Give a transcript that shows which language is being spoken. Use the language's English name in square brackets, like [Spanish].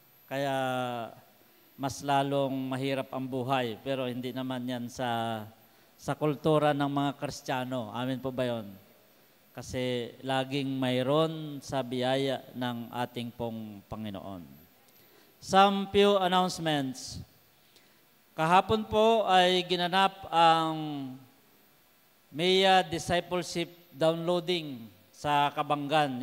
[Filipino] Kaya mas lalong mahirap ang buhay. Pero hindi naman yan sa kultura ng mga Kristiyano. Amin po ba yun? Kasi laging mayroon sa biyaya ng ating pong Panginoon. [English] Some few announcements. [Filipino] Kahapon po ay ginanap ang MEA Discipleship Downloading sa Kabanggan.